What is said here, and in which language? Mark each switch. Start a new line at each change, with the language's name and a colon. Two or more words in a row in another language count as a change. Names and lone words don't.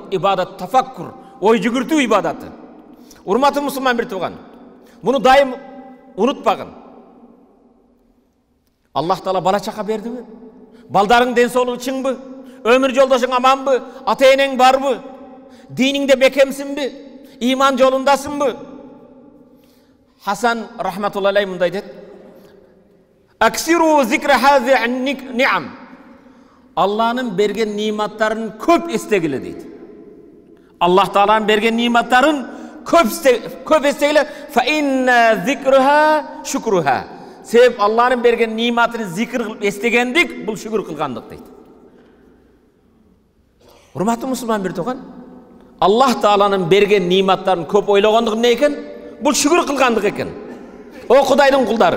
Kyrgyz: Ибадат тафаккур, ой жүгүртүү ибадаты. Урматтуу мусулман бир тууган. Буну дайым унутпагын. Аллах Таала бала чака бердиби? Балдарың ден соолугу чыңбы? Өмүр жолдошуң аманбы? Ата энең барбы? Диниңде бекемсинби? Иман жолундасыңбы? Хасан рахматуллахи алейхи мындай дейт:
Arabic: "أكثروا ذكر هذه النعم."
Kyrgyz: Аллахнын берген ниматтарын көп эстегиле дейт. Аллах Тааланын берген ниматтарын көп эстегиле.
Arabic: فإن ذكرها شكرها.
Kyrgyz: Себеп Аллахнын берген ниматын зикр кылып эстегендик, бул шүгүр кылгандык дейт. Урматтуу мусулман бир тууган, Аллах Тааланын берген ниматтарын көп ойлогондук эмне экен? Бул шүгүр кылгандык экен. О Кудайдын кулдары.